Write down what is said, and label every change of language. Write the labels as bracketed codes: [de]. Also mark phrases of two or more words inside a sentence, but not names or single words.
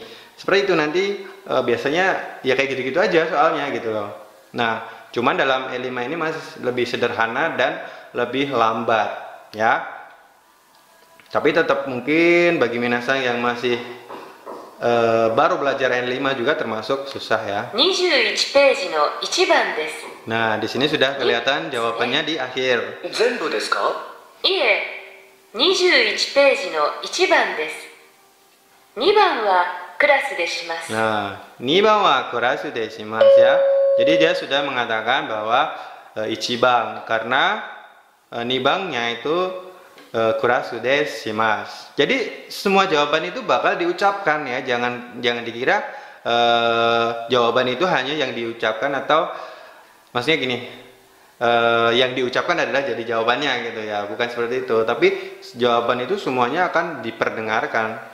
[id] Seperti itu nanti biasanya ya kayak gitu-gitu aja soalnya gitu loh. Nah cuman dalam E5 ini masih lebih sederhana dan lebih lambat ya. Tapi tetap mungkin bagi minasang yang masih baru belajar N5 juga termasuk susah ya. [ja] 21 ページの1番です。 [id] Nah di sini sudah kelihatan jawabannya di akhir. [ja] 全部ですか？いえ、21ページの1番です。2番はクラスでします。 [id] Nah, [ja] 2番はクラスでします [id] ya. Jadi dia sudah mengatakan bahwa ichibang karena nibangnya itu [ja] クラスですします. [id] Jadi semua jawaban itu bakal diucapkan ya. Jangan dikira jawaban itu hanya yang diucapkan, atau maksudnya gini, yang diucapkan adalah jadi jawabannya gitu ya. Bukan seperti itu. Tapi jawaban itu semuanya akan diperdengarkan.